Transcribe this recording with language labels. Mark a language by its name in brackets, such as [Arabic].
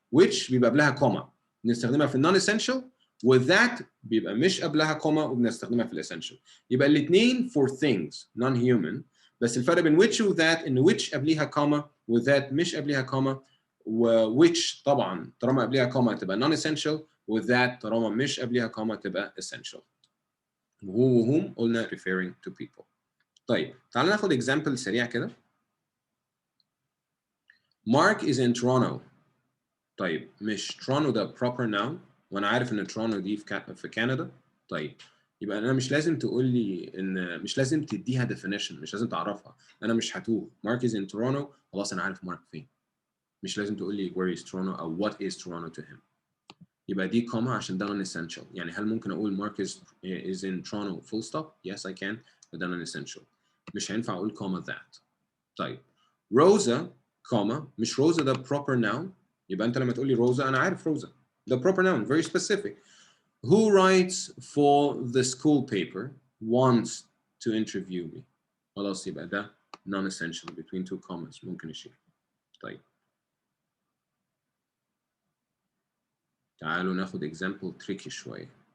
[Arabic] which بيبقى قبلها كوما بنستخدمها في النون اسينشال، وذات بيبقى مش قبلها كوما وبنستخدمها في الاسينشال. يبقى الاثنين [English] for things non human، [Arabic] بس الفرق بين which و that ان which قبليها كوما و that مش قبليها كوما، و which طبعا طالما قبليها كوما تبقى non essential، و that طالما مش قبليها كوما تبقى essential. وهو وهم قلنا [English] referring to people. [Arabic] طيب تعالى ناخد example سريع كده. [English] Mark is in Toronto. [Arabic] طيب مش Toronto ده proper noun، وانا عارف ان Toronto دي في كندا. طيب يبقى انا مش لازم تقول لي ان مش لازم تديها definition، مش لازم تعرفها، انا مش هتوه. [English] Mark is in Toronto، [Arabic] خلاص انا عارف مارك فين. مش لازم تقول لي [English] where is Toronto [Arabic] او [English] what is Toronto to him. [Arabic] يبقى دي كوما عشان ده non-essential. يعني هل ممكن اقول [English] Mark is in Toronto full stop؟ Yes I can، but ده non-essential. [Arabic] مش هينفع اقول كوما that. طيب Rosa كوما مش Rosa ده proper noun، يبقى انت لما تقول لي Rosa انا عارف Rosa ده [English] proper noun very specific. Who writes for the school paper wants to interview me. [Arabic] خلاص يبقى ده [English] non-essential between two commas [Arabic] ممكن اشيل. طيب تعالوا ناخد example tricky شوية.